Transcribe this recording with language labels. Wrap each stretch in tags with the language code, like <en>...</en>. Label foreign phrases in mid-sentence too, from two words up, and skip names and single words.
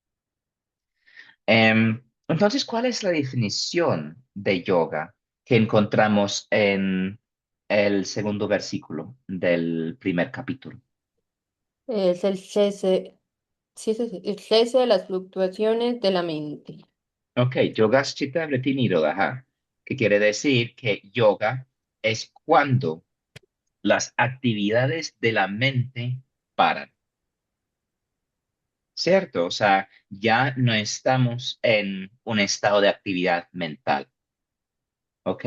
<es>Entonces, ¿cuál es la definición de yoga que encontramos en el segundo versículo del primer capítulo? Es el cese, sí, el cese de las fluctuaciones de la mente. Ok,</es> <sa>योगश्चित्त वृत्ति निरोधः,</sa> <es>que quiere decir que yoga es cuando las actividades de la mente paran, ¿cierto? O sea, ya no estamos en un estado de actividad mental. ¿Ok?</es>